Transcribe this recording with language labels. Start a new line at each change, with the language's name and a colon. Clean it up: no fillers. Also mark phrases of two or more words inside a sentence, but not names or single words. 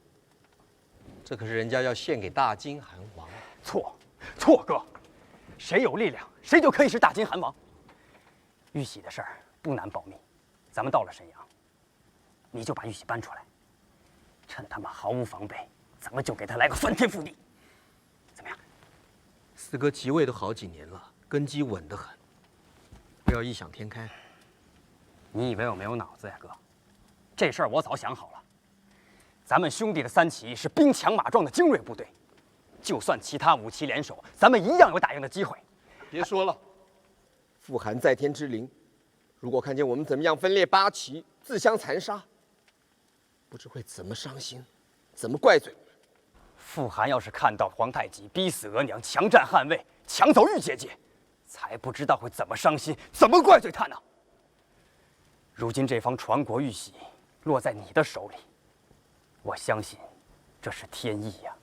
Chinese: 這可是人家要獻給大金汗王。錯，哥，誰有力量，誰就可以是大金汗王。玉玺的事兒不難保密，咱們到了瀋陽，你就把玉玺搬出來，趁他們毫無防備，咱們就給他來個翻天覆地，怎麼樣？四哥即位都好幾年了，根基穩得很， 不要異想天開。你以為我沒有腦子呀，哥？這事兒我早想好了。咱們兄弟的三起義是兵強馬壯的精銳部隊，就算其他武器聯手，咱們一樣有打贏的機會。別說了，傅寒在天之靈，如果看見我們怎麼樣分裂八旗，自相殘殺，不知會怎麼傷心，怎麼怪罪。傅寒要是看到皇太極逼死額娘，強占漢位，搶走玉姐姐，才不知道會怎麼傷心，怎麼怪罪他呢？如今這方傳國玉玺落在你的手裡，我相信這是天意呀。